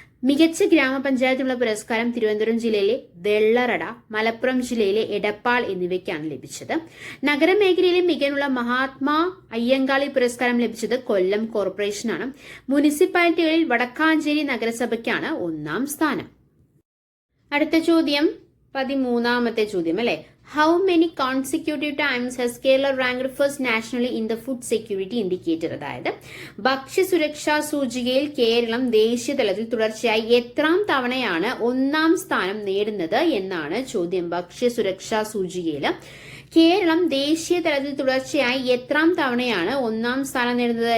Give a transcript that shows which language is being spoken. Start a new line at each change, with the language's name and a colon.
Malayalam: മികച്ച ഗ്രാമപഞ്ചായത്തിനുള്ള പുരസ്കാരം തിരുവനന്തപുരം ജില്ലയിലെ വെള്ളറട, മലപ്പുറം ജില്ലയിലെ എടപ്പാൾ എന്നിവയ്ക്കാണ് ലഭിച്ചത്. നഗരമേഖലയിലെ മികവിനുള്ള മഹാത്മാ അയ്യങ്കാളി പുരസ്കാരം ലഭിച്ചത് കൊല്ലം കോർപ്പറേഷനാണ്. മുനിസിപ്പാലിറ്റികളിൽ വടക്കാഞ്ചേരി നഗരസഭയ്ക്കാണ് 1ാം സ്ഥാനം. അടുത്ത ചോദ്യം 13ാമത്തെ ചോദ്യം അല്ലെ.
English: How many consecutive times has Kerala ranked first nationally in the food security indicator?
Malayalam: അതായത് ഭക്ഷ്യസുരക്ഷാ സൂചികയിൽ കേരളം ദേശീയ തലത്തിൽ തുടർച്ചയായി എത്രാം തവണയാണ് 1ാം സ്ഥാനം നേടുന്നത് എന്നാണ് ചോദ്യം. ഭക്ഷ്യസുരക്ഷാ സൂചികയിൽ കേരളം ദേശീയ തലത്തിൽ തുടർച്ചയായി എത്രാം തവണയാണ് 1ാം സ്ഥാനം നേടുന്നത്?